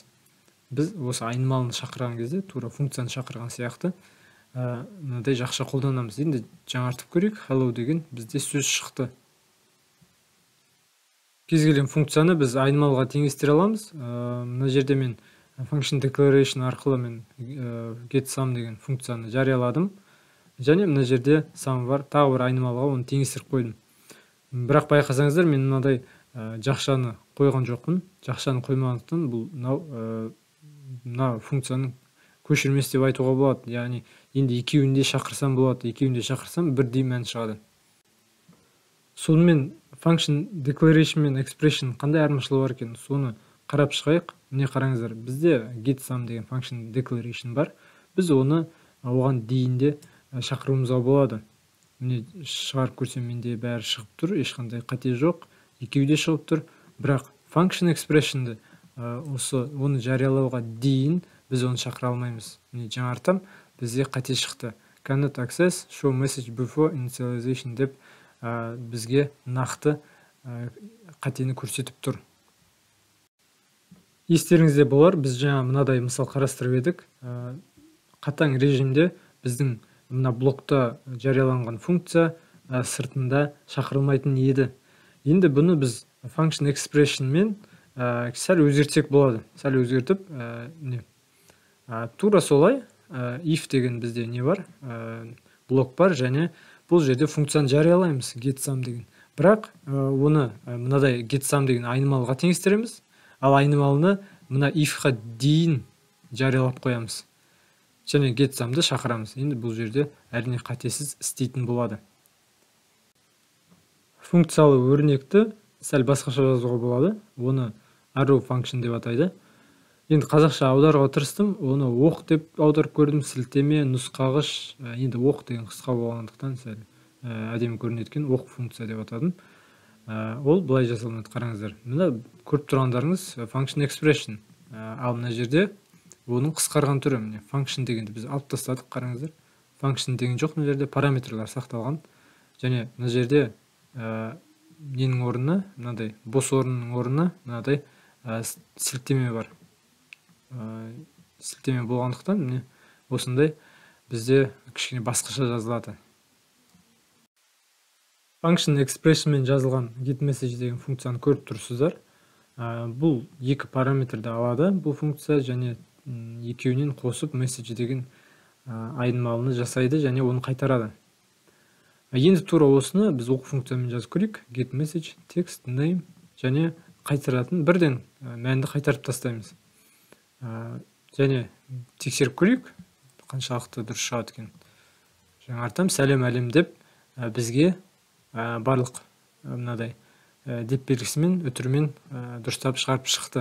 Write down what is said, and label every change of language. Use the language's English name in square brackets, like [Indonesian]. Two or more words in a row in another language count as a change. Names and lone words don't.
[Kazakh] Біз осы айнымалыны шақырған кезде тура функцияны шақырған сияқты мынадай жақша қолданамыз. Енді жаңартып көрейік. Hello деген бізде сөз шықты. Кез келген функцияны біз айнымалыға теңестіре аламыз. Мына жерде мен [English] function declaration [Kazakh] арқылы мен getSum деген функцияны жарияладым. Және мына жерде sum бар, тағы бір айнымалыға оны теңестіріп қойдым. Бірақ байқасаңыздар, мен мынадай жақшаны қойған жоқпын. Жақшаны қоймағандықтан бұл мына функцияның көшірмесі деп айтуға болады. Яғни енді екеуінде шақырсам болады, екеуінде шақырсам бірдей мән шығады. Сонымен [English] function declaration [Kazakh] мен expression қандай айырмашылығы бар екен, соны қарап шығайық. Міне қараңыздар, бізде getSum деген [English] function declaration [Kazakh] бар. Біз оны оған дейінде шақыруымызға болады. Міне шығарып көрсем, менде бәрі шығып тұр, ешқандай қате жоқ, екеуде шығып тұр. Бірақ [English] function expression'ды [Kazakh] оны жариялауға дейін біз оны шақыра алмаймыз. Міне жаңартам, бізде қате шықты. [English] Cannot access show message before initialization [Kazakh] деп бізге нақты қатені көрсетіп тұр. Естеріңізде болар, біз жаңа мынадай мысал қарастырып едік. Қатаң режимде біздің мына блокта жарияланған функция сыртында шақырылмайтын еді. Енді бұны біз [English] function expression [Kazakh] мен сәл өзгертсек болады. Сәл өзгертіп, тура солай if деген бізде не бар? Блок бар, және бұл жерде функцияны жариялаймыз, getSum деген. Бірақ оны мынадай getSum деген айнымалыға теңестіреміз, ал айнымалыны мына if-ға дейін жариялап қоямыз. Және getSum'ды шақырамыз. Енді бұл жерде әрине қатесіз істейтін болады. Функциялы өрнекті сәл басқаша жазуға болады. Оны [English] arrow function [Kazakh] деп атайды. Енді қазақша аударуға тырыстым. Оны оқ деп аударып көрдім. Сілтеме, нұсқағыш. Енді оқ деген қысқа болғандықтан сәл әдемі көрінеді екен. Оқ функция деп атадым. Ол былай жасалынады, қараңыздар. Мына көріп тұрғандарыңыз [English] function expression. [Kazakh] Ал мына жерде оның қысқарған түрі, міне function дегенді біз алып тастадық, қараңыздар. Function деген жоқ, мына жерде параметрлар сақталған. Және мына жерде ненің орнына, мынадай бос орынның орнына мынадай сілтеме бар. Сілтеме болғандықтан міне осындай бізде кішкене басқаша жазылады. [English] Function expression [Kazakh] мен жазылған getMessage деген функцияны көріп тұрсыздар. Бұл екі параметрді алады, бұл функция, және екеуінен қосып message деген айнымалыны жасайды және оны қайтарады. Енді тура осыны біз оқ функциямен жазып көрейік. getMessage, text, name және қайтаратын бірден мәнді қайтарып тастаймыз. Және тексеріп көрейік, қаншалықты дұрыс шығады екен. Жаңартам, сәлем әлем деп бізге барлық мынадай деп белгісімен, өтірмен дұрыстап шығарып шықты.